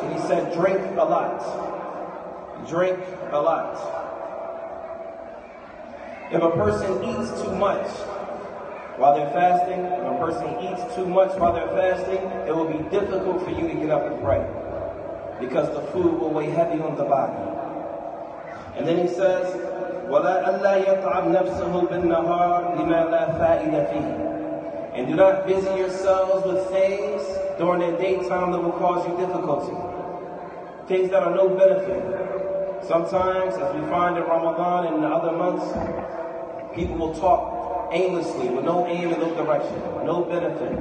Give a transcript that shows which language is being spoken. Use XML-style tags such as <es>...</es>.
<en>And he said, drink a lot. Drink a lot. If a person eats too much while they're fasting, it will be difficult for you to get up and pray, because the food will weigh heavy on the body. And then he says,</en> <ar>وَلَا أَلَّا يَطْعَمْ نَفْسَهُ بِالنَّهَارِ لِمَا لَا فَائِدَ فِيهِ.</ar> <en>And do not busy yourselves with things during the daytime that will cause you difficulty. Things that are no benefit. Sometimes, as we find in Ramadan and in the other months, people will talk aimlessly with no aim and no direction, no benefit.</en>